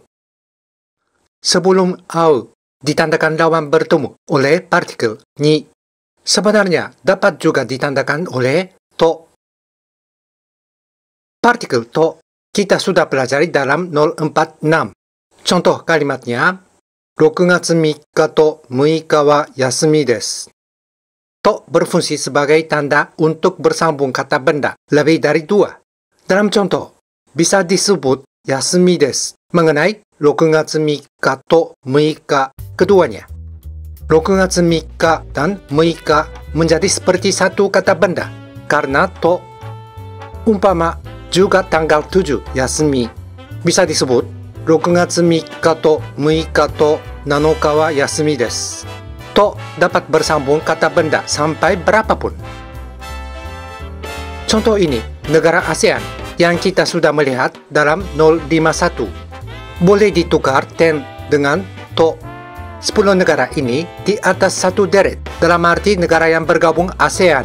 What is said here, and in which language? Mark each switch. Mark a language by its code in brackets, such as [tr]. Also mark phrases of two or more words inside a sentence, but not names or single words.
[id] Sebelum au ditandakan lawan bertemu oleh partikel ni, sebenarnya dapat juga ditandakan oleh to. Partikel to kita sudah pelajari dalam 046. Contoh kalimatnya, [ja] 6 月3日と6日は休みです. [id] To berfungsi sebagai tanda untuk bersambung kata benda lebih dari dua. Dalam contoh, bisa disebut [ja] 休みです [id] mengenai [ja] 6月3日と6日 [id] keduanya. 6月3日 dan 6日menjadi seperti satu kata benda karena to. Umpama juga tanggal 7 yasumi bisa disebut [ja] 6 月3日と6日と7日は休みです. [id] To dapat bersambung kata benda sampai berapapun. Contoh ini negara ASEAN yang kita sudah melihat dalam 051. Boleh ditukar ten dengan to. 10 negara ini di atas satu deret dalam arti negara yang bergabung ASEAN.